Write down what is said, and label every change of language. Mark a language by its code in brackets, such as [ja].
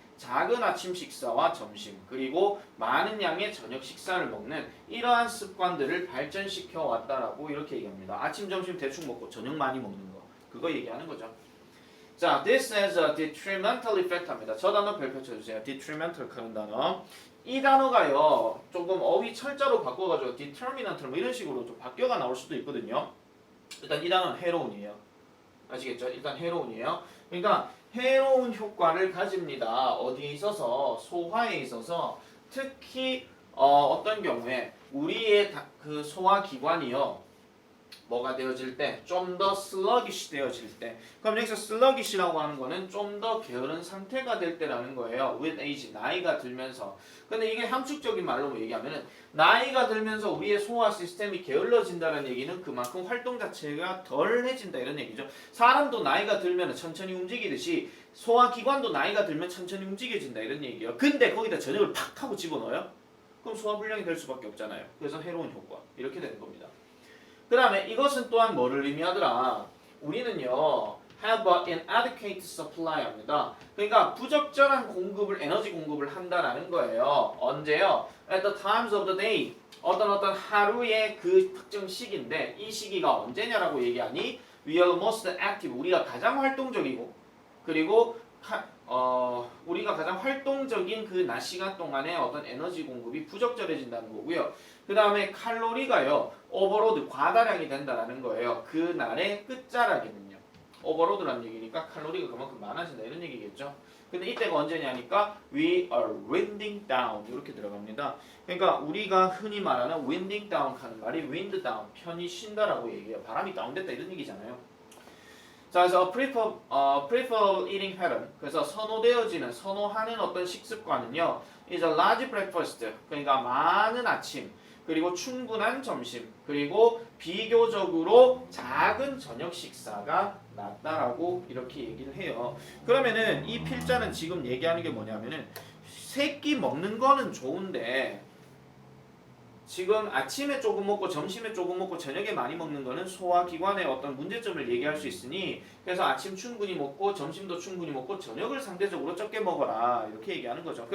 [ko] 작은 아침 식사와 점심 그리고 많은 양의 저녁 식사를 먹는 이러한 습관들을 발전시켜 왔다라고 이렇게 얘기합니다. 아침, 점심 대충 먹고 저녁 많이 먹는 거 그거 얘기하는 거죠. [en] 자, this has a detrimental effect [ko] 합니다. 저 단어 별표 쳐주세요. detrimental 하는 단어. 이 단어가요 조금 어휘 철자로 바꿔가지고 determinant 뭐 이런 식으로 좀 바뀌어가 나올 수도 있거든요. 일단 이 단어는 해로운이에요. 아시겠죠? 일단 해로운이에요. 그러니까 해로운 효과를 가집니다. 어디에 있어서? 소화에 있어서 특히 어떤 경우에 우리의 그 소화기관이요 뭐가 되어질 때? 좀 더 sluggish 되어질 때. 그럼 여기서 sluggish라고 하는 거는 좀 더 게으른 상태가 될 때라는 거예요. [en] with age, [ko] 나이가 들면서. 근데 이게 함축적인 말로 얘기하면은 나이가 들면서 우리의 소화 시스템이 게을러진다는 얘기는 그만큼 활동 자체가 덜해진다 이런 얘기죠. 사람도 나이가 들면 천천히 움직이듯이 소화기관도 나이가 들면 천천히 움직여진다 이런 얘기예요. 근데 거기다 저녁을 팍 하고 집어넣어요? 그럼 소화불량이 될 수밖에 없잖아요. 그래서 해로운 효과 이렇게 되는 겁니다. 그 다음에 이것은 또한 뭐를 의미하더라? 우리는요 [en] have an inadequate supply [ko] 합니다. 그러니까 부적절한 공급을 에너지 공급을 한다라는 거예요. [en] 언제요? At the times of the day. [ko] 어떤 하루의 그 특정 시기인데 이 시기가 언제냐라고 얘기하니 [en] we are most active. [ko] 우리가 가장 활동적이고 그리고 우리가 가장 활동적인 그 낮 시간 동안에 어떤 에너지 공급이 부적절해진다는 거고요. 그 다음에 칼로리가요 오버로드 과다량이 된다라는 거예요. 그 날의 끝자락에는요. 오버로드라는 얘기니까 칼로리가 그만큼 많아진다 이런 얘기겠죠. 근데 이때가 언제냐니까 [en] we are winding down [ko] 이렇게 들어갑니다. 그러니까 우리가 흔히 말하는 winding down 하는 말이 wind down 편히 쉰다라고 얘기해요. 바람이 다운됐다 이런 얘기잖아요. 자, 그래서 [en] prefer eating pattern. [ko] 그래서 선호하는 어떤 식습관은요. [en] is a large breakfast. [ko] 그러니까 많은 아침, 그리고 충분한 점심, 그리고 비교적으로 작은 저녁 식사가 낫다라고 이렇게 얘기를 해요. 그러면은 이 필자는 지금 얘기하는 게 뭐냐면은 세끼 먹는 거는 좋은데 지금 아침에 조금 먹고 점심에 조금 먹고 저녁에 많이 먹는 거는 소화기관의 어떤 문제점을 얘기할 수 있으니 그래서 아침 충분히 먹고 점심도 충분히 먹고 저녁을 상대적으로 적게 먹어라 이렇게 얘기하는 거죠.